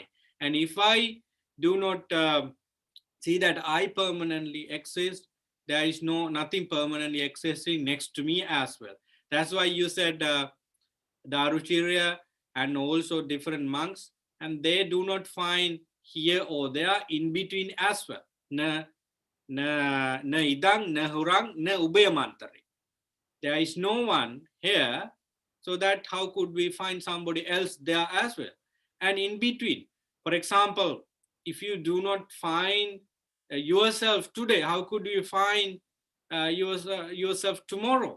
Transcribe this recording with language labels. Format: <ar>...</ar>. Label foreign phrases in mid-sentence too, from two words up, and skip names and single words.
<en>And if I do not see that I permanently exist, there is nothing permanently existing next to me as well. That's why you said Daruchirya and also different monks, and they do not find here or there, in between as well.</en> <pi>Na idang, na hurang, na ubeyamantari.</pi> <en>There is no one here, so that how could we find somebody else there as well? And in between, for example, if you do not find yourself today, how could you find yourself tomorrow?</en>